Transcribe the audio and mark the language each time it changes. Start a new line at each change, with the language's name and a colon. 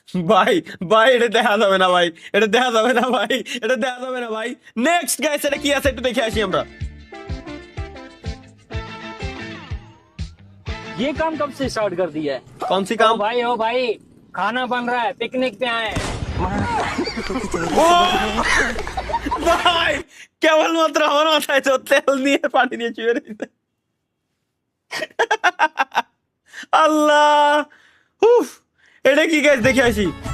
Bangla: ভাই ভাই এটা দেখা যাবে না ভাই, এটা দেখা যাবে না ভাই, এটা দেখা যাবে না ভাই। নেক্সট গাইস, এটা কি আছে একটু দেখে আসি আমরা।
Hindi: ये काम कब से स्टार्ट कर दिया है? कौन सी काम? ओ भाई खाना बन रहा है, पिकनिक पे आए हैं।
Bangla: ভাই কেবলমাত্র আমার মাথায় তো তেল নিয়ে পানি নিয়ে চুয়ে রয়েছে। আল্লাহ, উফ, এটা কি গাইস দেখে আসি।